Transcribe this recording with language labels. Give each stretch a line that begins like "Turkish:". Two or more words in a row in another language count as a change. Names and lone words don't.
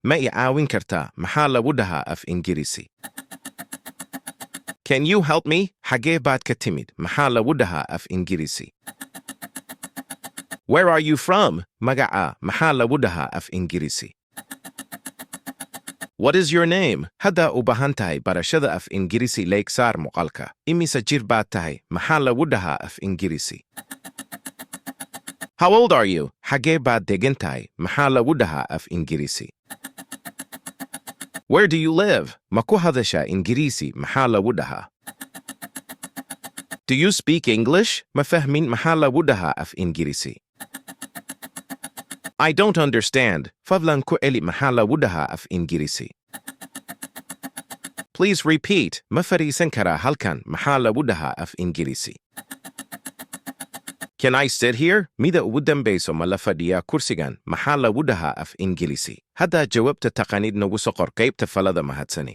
Somali: ma i caawin kartaa maxaa lagu dhahaa af Ingiriisi?
English: Can you help me?
Somali: Xagee baad ka timid maxaa lagu dhahaa af Ingiriisi?
English: Where are you from?
Somali: Magaca maxaa lagu dhahaa af Ingiriisi?
English: What is your name?
Somali: Hadda u baahan tahay barashada af Ingiriisi leeg saar muuqaalka. Imise jir baad tahay maxaa lagu dhahaa af Ingiriisi?
English: How old are you?
Somali: Xagee baad degan tahay maxaa lagu dhahaa af Ingiriisi?
English: Where do you live?
Somali: Ma ku hadashaa Ingiriisi maxaa lagu dhahaa?
English: Do you speak English?
Somali: Ma fahmin maxaa lagu dhahaa af Ingiriisi?
English: I don't understand.
Somali: Fadlan ku celi maxaa lagu dhahaa af Ingiriisi?
English: Please repeat.
Somali: Ma fariisan karaa halkan maxaa lagu dhahaa af Ingiriisi?
English: Can I sit here?
Somali: Mida ugu dambayso ma la fadhiyaa kursigan maxaa lagu dhahaa af Ingiriisi? Hadda jawaabta taqaanid nagu soo qor qaybta falada mahadsani.